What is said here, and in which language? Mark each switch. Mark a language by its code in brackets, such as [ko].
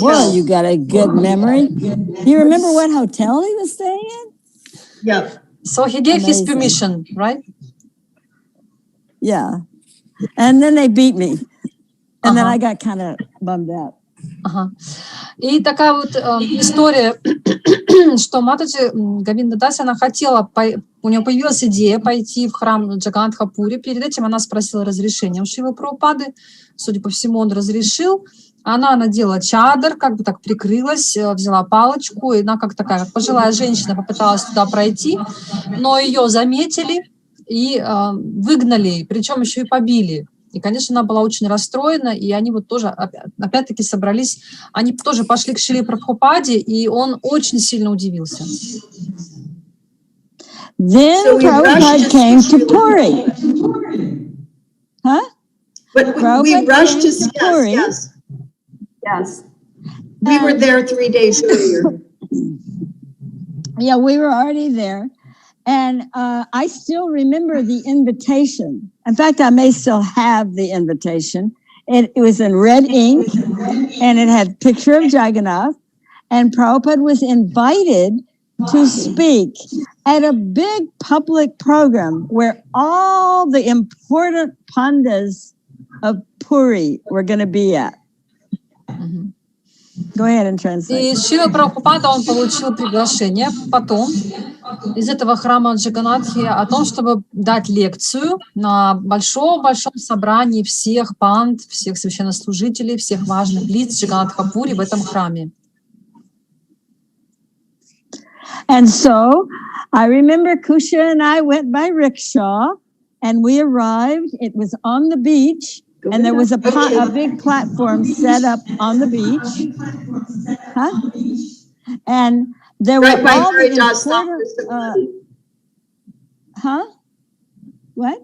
[en] Well, you got a good memory. You remember what hotel he was staying in? Yep. So he gave his permission, right? Yeah. And then they beat me. And then I got kind of bummed out. [ru] И такая вот история, что Матаджи Говинда Даси, она хотела, у нее появилась идея пойти в храм Джаганнатха-Пури. Перед этим она спросила разрешения у Шрилы Прабхупады. Судя по всему, он разрешил. Она надела чадр, как бы так прикрылась, взяла палочку, и она как такая пожилая женщина попыталась туда пройти, но ее заметили и выгнали, причем еще и побили. И, конечно, она была очень расстроена, и они вот тоже, опять-таки, собрались, они тоже пошли к Шриле Прабхупаде, и он очень сильно удивился. [en] Then Prabhupada came to Puri. Huh? But we rushed to Puri. Yes. We were there 3 days earlier. Yeah, we were already there. And I still remember the invitation. In fact, I may still have the invitation. It was in red ink, and it had a picture of Jagannath. And Prabhupada was invited to speak at a big public program where all the important pandas of Puri were going to be at. Go ahead and translate. [ru] И Шрила Прабхупада, он получил приглашение потом из этого храма Джаганатхи о том, чтобы дать лекцию на большом-большом собрании всех панд, всех священнослужителей, всех важных лиц Джаганатха-пури в этом храме. [en] And so I remember Kusha and I went by rickshaw, and we arrived. It was on the beach. And there was a big platform set up on the beach. And there were all the important, what?